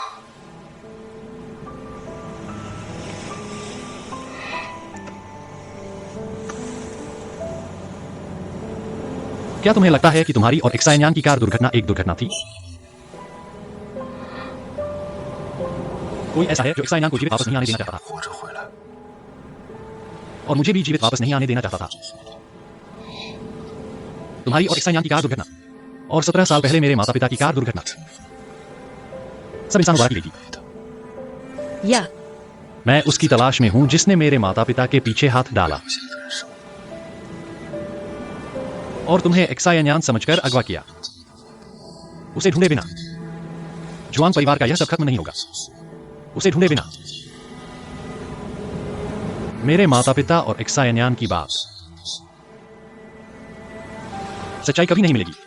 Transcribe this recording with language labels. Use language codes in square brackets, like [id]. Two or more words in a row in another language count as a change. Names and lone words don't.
[hi] क्या तुम्हें लगता है कि तुम्हारी और एक्सायन्यान की कार दुर्घटना एक दुर्घटना थी? कोई ऐसा है जो एक्सायन्यान को जीवित वापस नहीं आने देना चाहता था, [zh] 活着回来， [hi] और मुझे भी जीवित वापस नहीं आने देना चाहता था। तुम्हारी और एक्सायन्यान की कार दुर्घटना और 17 साल पहले मेरे माता पिता की कार दुर्घटना सब इंसानों द्वारा की गई थी। या मैं उसकी तलाश में हूं जिसने मेरे माता पिता के पीछे हाथ डाला [zh] 留下的人生。 [hi] और तुम्हें एक्सायन्यान समझकर अगवा किया। उसे ढूंढे बिना जुआंग परिवार का यह सब खत्म नहीं होगा। उसे ढूंढे बिना मेरे माता पिता और एक्सायन्यान की बात सच्चाई कभी नहीं मिलेगी।